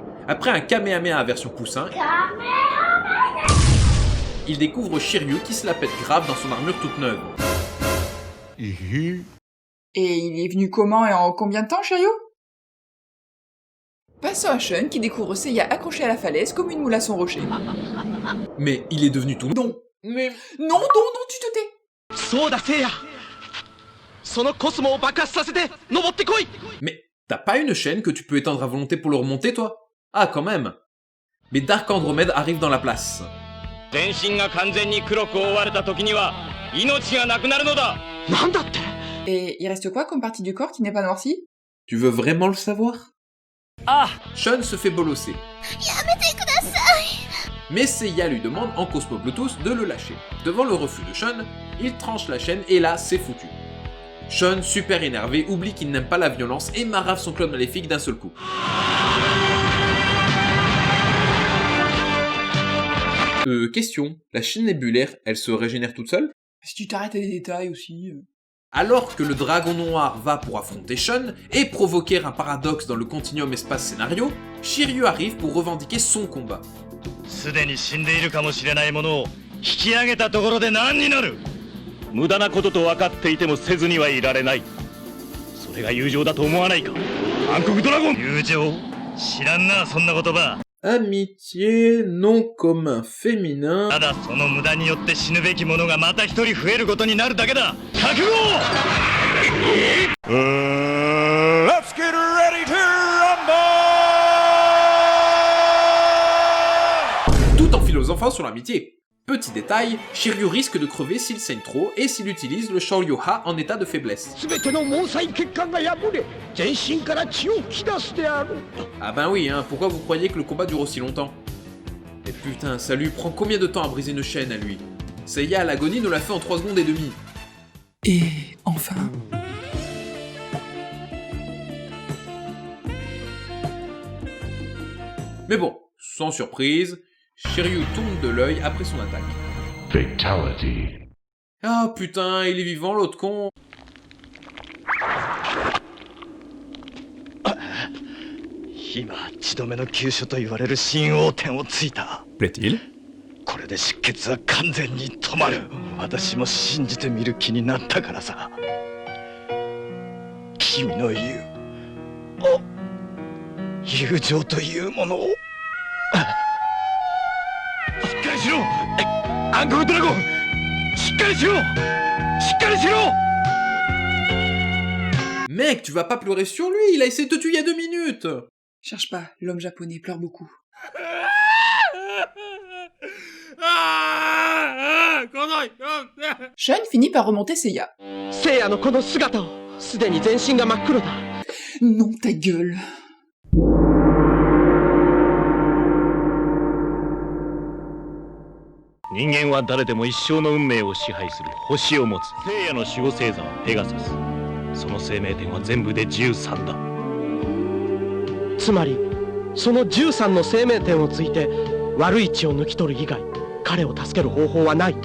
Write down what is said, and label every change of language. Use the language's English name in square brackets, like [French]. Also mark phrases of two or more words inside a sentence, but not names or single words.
[French] Après un Kamehameha version poussin, il découvre Shiryu qui se la pète grave dans son armure toute neuve. Et il est venu comment et en combien de temps, Shiryu? Passons à Shun qui découvre Seiya accroché à la falaise comme une moule à son rocher. Mais il est devenu tout... Non. Mais... Non, tu te tais. [Japanese] そうだせいやそのコスモを爆発させて登ってこい [French] Mais t'as pas une chaîne que tu peux éteindre à volonté pour le remonter, toi? Ah, quand même. Mais Dark Andromède arrive dans la place. [Japanese] 全身が完全に黒く覆われた時には命がなくなるのだ。なんだって [French] Et il reste quoi comme partie du corps qui n'est pas noircie? Tu veux vraiment le savoir? Ah Sean se fait bolosser. Mais Seiya lui demande en Cosmo Bluetooth de le lâcher. Devant le refus de Sean, il tranche la chaîne et là, c'est foutu. Sean, super énervé, oublie qu'il n'aime pas la violence et marave son clone maléfique d'un seul coup. Question, la chaîne nébulaire, elle se régénère toute seule? Si tu t'arrêtes à des détails aussi... Alors que le dragon noir va pour affronter Sean et provoquer un paradoxe dans le continuum espace-scénario, Shiryu arrive pour revendiquer son combat. [Japanese] すでに死んでいるかもしれないものを引き上げたところで何になる。無駄なことと分かっていてもせずにはいられない。それが友情だと思わないか。暗黒ドラゴン。友情？知らんなそんな言葉。 [French] Amitié, nom commun féminin... [Japanese] ただその無駄によって死ぬべき者がまた一人増えることになるだけだ。覚悟！ [English] Let's get ready to rumble! [French] Tout en philosophant sur l'amitié. Petit détail, Shiryu risque de crever s'il saigne trop et s'il utilise le Shoryuha en état de faiblesse. [Japanese] 全ての毛細血管が破れ全身から血を噴き出すである [French] Ah ben oui, hein, pourquoi vous croyez que le combat dure aussi longtemps? Et putain, ça lui prend combien de temps à briser une chaîne à lui? Seiya à l'agonie nous l'a fait en 3 secondes et demie. Et enfin... Mais bon, sans surprise, Shiryu tourne de l'œil après son attaque. Fatality. Ah putain, il est vivant l'autre con. [Japanese] 今血止めの急所と言われる新王点をついた。 [French] Plaît-il? [Japanese] これで出血は完全に止まる。私も信じてみる気になったからさ。君の言う友情というものを。しっかりしろ暗黒ドラゴンしっかりしろしっかりしろ [French] Mec, tu vas pas pleurer sur lui, il a essayé de te tuer il y a 2 minutes. Cherche pas, l'homme japonais pleure beaucoup. Sean finit par remonter Seiya. [Japanese] せいやのこの姿をすでに全身が真っ黒だ [French] Non, ta gueule. [Japanese] 人間は誰でも一生の運命を支配する星を持つ聖夜の守護星座はペガサス。その生命点は全部で13だ。つまりその13の生命点をついて悪い血を抜き取る以外彼を助ける方法はない